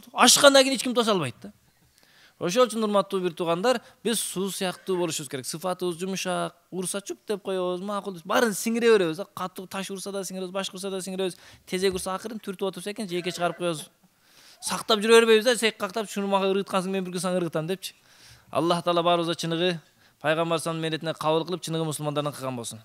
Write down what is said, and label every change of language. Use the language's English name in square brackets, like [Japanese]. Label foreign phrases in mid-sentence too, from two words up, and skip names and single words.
[Kyrgyz] Ашкандан кийин эч ким тоса албайт да. Ошол үчүн урматтуу бир туугандар, биз суу сыяктуу болушубуз керек. Сыфатыбыз жумшак, урса чуп деп коебуз, макул. Баарын сиңире беребиз. Катуу таш урса да сиңиребиз, башка урса да сиңиребиз. Тезек урса акырын түртүп отуп секин жеке чыгарып коебуз. Сактап жүрө бербейбиз да, сек кактап шуну мага ыргыткансың, мен бир күн сага ыргытам депчи. Аллах Таала баарыбызга чыныгы пайгамбар [Arabic] صلى الله عليه وسلم [Kyrgyz] менетине кабыл кылып, чыныгы мусулмандардан кылган болсун.